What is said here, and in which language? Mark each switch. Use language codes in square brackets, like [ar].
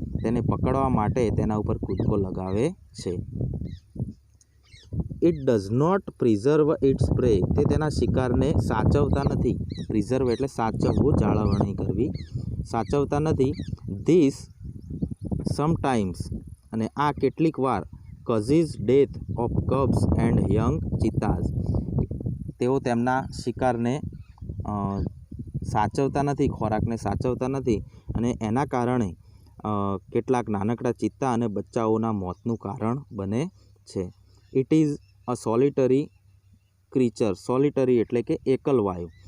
[gu] તેને પકડવા માટે તેના ઉપર કૂદકો લગાવે છે. [en] It does not preserve its prey. [gu] તે તેના શિકારને સાચવતા નથી. પ્રિઝર્વ એટલે સાચવવું, જાળવણી કરવી. સાચવતા નથી. [en] this sometimes [gu] અને આ કેટલીક વાર [en] causes death of cubs and young cheetahs. [gu] તેઓ તેમના શિકારને સાચવતા નથી, ખોરાકને સાચવતા નથી અને એના કારણે કેટલાક નાનકડા ચિત્તા અને બચ્ચાઓના મોતનું કારણ બને છે. [en] It is a solitary creature. Solitary [gu] એટલે કે એકલવાયુ.